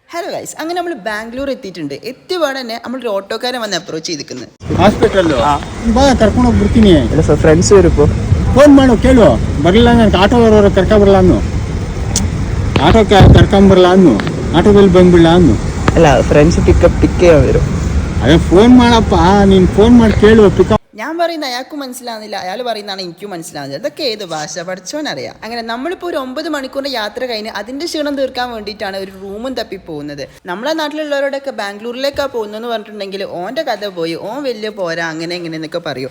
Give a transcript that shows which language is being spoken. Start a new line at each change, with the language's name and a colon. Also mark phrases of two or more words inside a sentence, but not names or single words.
English: hello guys,
Malayalam: അങ്ങനെ നമ്മൾ ബാംഗ്ലൂർ എത്തിയിട്ടുണ്ട്. എത്തിയപാടെ തന്നെ നമ്മളൊരു ഓട്ടോക്കാരൻ വന്ന് അപ്രോച്ച് ചെയ്തിരിക്കുന്നത്.
Kannada: ಹಾಸ್ಪಿಟಲ್ಲು ಬಾ ಕರ್ಕೊಂಡು ಹೋಗ್ಬಿಡ್ತೀನಿ. ಇಲ್ಲ ಸರ್, ಫ್ರೆಂಡ್ಸ್ ಇರಪ್ಪು. ಫೋನ್ ಮಾಡು, ಕೇಳು. ಬರಲಿಲ್ಲ ನನಗೆ ಆಟೋ ಬರೋರು ಕರ್ಕೊಂಬರಲ್ಲ ಅನ್ನು. ಆಟೋಕ್ಕೆ ಕರ್ಕೊಂಬರಲ್ಲ ಅನ್ನು. ಆಟೋದಲ್ಲಿ ಬಂದ್ಬಿಡಲ್ಲ ಅನ್ನು. ಅಲ್ಲ,
English: friends pick
Kannada: വരും. ಅದೇ ಫೋನ್ ಮಾಡಪ್ಪ, ನೀನು ಫೋನ್ ಮಾಡಿ ಕೇಳು. ಪಿಕಪ್
Malayalam: ഞാൻ പറയുന്ന അയാൾക്കും മനസ്സിലാവുന്നില്ല, അയാൾ പറയുന്നതാണ് എനിക്കും മനസ്സിലാവുന്നത്. ഇതൊക്കെ ഏത് ഭാഷ പഠിച്ചോനറിയാം. അങ്ങനെ നമ്മളിപ്പോൾ ഒരു 9 മണിക്കൂറിൻ്റെ യാത്ര കഴിഞ്ഞ് അതിൻ്റെ ക്ഷീണം തീർക്കാൻ വേണ്ടിയിട്ടാണ് ഒരു റൂമും തപ്പി പോകുന്നത്. നമ്മളെ നാട്ടിലുള്ളവരോടൊക്കെ ബാംഗ്ലൂരിലേക്കാണ് പോകുന്നതെന്ന് പറഞ്ഞിട്ടുണ്ടെങ്കിൽ ഓൻ്റെ കഥ പോയി, ഓൻ വലിയ പോരാ, അങ്ങനെ എന്നൊക്കെ പറയും.